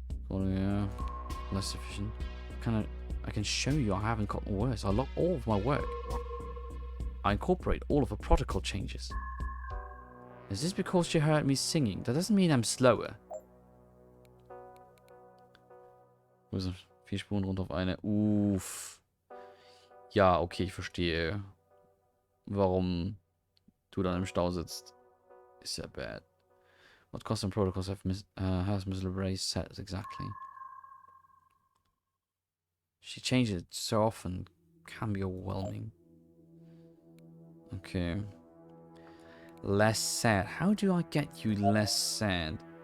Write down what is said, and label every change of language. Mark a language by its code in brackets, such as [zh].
[en] Oh yeah, less efficient. I can show you I haven't gotten worse. I log all of my work. I incorporate all of the protocol changes. Is this because you heard me singing? That doesn't mean I'm slower. [de] Also 4 Spuren runter auf eine. Uff. Ja, okay, ich verstehe. Warum du dann im Stau sitzt. Ist ja bad. [en] What custom protocols has Ms. Lebray set exactly? She changes it so often. Can be overwhelming. Okay. Less sad. How do I get you less sad?